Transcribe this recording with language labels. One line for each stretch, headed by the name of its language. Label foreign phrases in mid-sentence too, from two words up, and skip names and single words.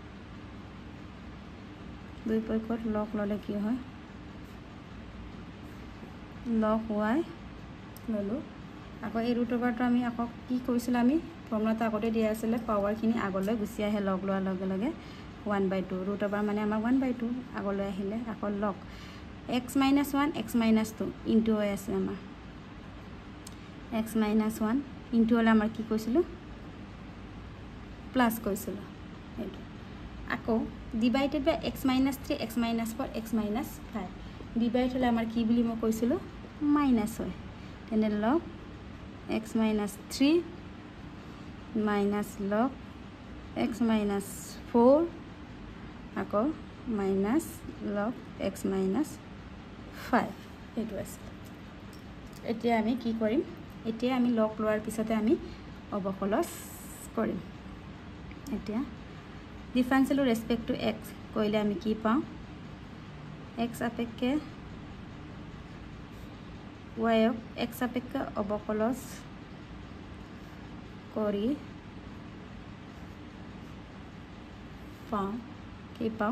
Assamese: দুই পক্ষৰ লগ ললে কি হয় লগ y ললো আকৌ এই ৰুট ওভাৰটো আমি আকৌ কি কৰিছিল আমি ফৰ্মুলাটো আগতে দিয়া আছিল পাৱাৰ খিনি আগলৈ গুছি আহে লগ লোৱাৰ লগে লগে 1/2
English: root over
Assamese: মানে আমাৰ 1/2 আগলৈ আহিলে আকৌ লগ
English: x minus 1 x minus 2 into y
Assamese: আছে আমাৰ
English: x minus 1 into
Assamese: হলে আমাৰ কি কৈছিল প্লাস কৈছিল এইটো আকৌ
English: divided by x minus 3 x minus 4 x minus 5
Assamese: ডিভাইড হলে আমাৰ কি বুলি মই কৈছিল মাইনাস হয় তেনে
English: log x minus 3 minus log x minus
Assamese: 4 আকৌ
English: minus log x minus 5
Assamese: এইটো আছে এতিয়া আমি কি কৰিম এতিয়া আমি লগ লোৱাৰ পিছতে আমি অবকলস কৰিম এতিয়া
English: differential respect to x
Assamese: কইলে আমি কি পাম x সাপেক্ষে y x সাপেক্ষে অবকলস কৰি পাম কি পাম